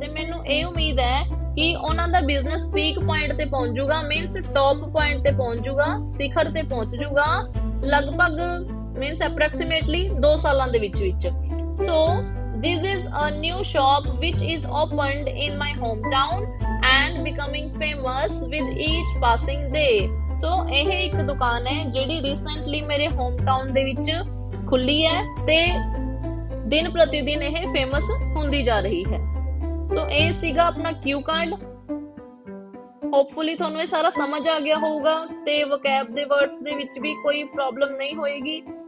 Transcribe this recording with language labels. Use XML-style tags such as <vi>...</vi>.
<pa>ਤੇ ਮੈਨੂੰ ਇਹ ਉਮੀਦ ਹੈ ਕਿ ਉਹਨਾਂ ਦਾ ਬਿਜ਼ਨਸ ਪੀਕ ਪੁਆਇੰਟ ਤੇ ਪਹੁੰਚ ਜਾਊਗਾ, ਮੀਨਸ ਟੌਪ ਪੁਆਇੰਟ ਤੇ ਪਹੁੰਚ ਜਾਊਗਾ, ਸਿਖਰ ਤੇ ਪਹੁੰਚ ਜਾਊਗਾ ਲਗਭਗ, ਮੀਨਸ ਅਪਰੋਕਸੀਮੇਟਲੀ 2 ਸਾਲਾਂ ਦੇ ਵਿੱਚ।</pa> <en>So this is a new shop which is opened in my hometown and becoming famous with each passing day।</en> <pa>so ਇਹ ਇੱਕ ਦੁਕਾਨ ਹੈ ਜਿਹੜੀ ਰੀਸੈਂਟਲੀ ਮੇਰੇ ਹੋਮਟਾਊਨ ਦੇ ਵਿੱਚ ਖੁੱਲੀ ਹੈ ਤੇ ਦਿਨ ਪ੍ਰਤੀ ਦਿਨ ਇਹ ਫੇਮਸ ਹੁੰਦੀ ਜਾ ਰਹੀ ਹੈ। ਸੋ ਇਹ ਸੀਗਾ ਆਪਣਾ ਕਿਊ ਕਾਰਡ। ਹੋਪਫੁਲੀ ਤੁਹਾਨੂੰ ਇਹ ਸਾਰਾ ਸਮਝ ਆ ਗਿਆ ਹੋਊਗਾ ਤੇ ਵੋਕੈਬ ਦੇ ਵਰਡਸ ਦੇ ਵਿੱਚ ਵੀ ਕੋਈ ਪ੍ਰੋਬਲਮ ਨਹੀਂ ਹੋਏਗੀ।</pa>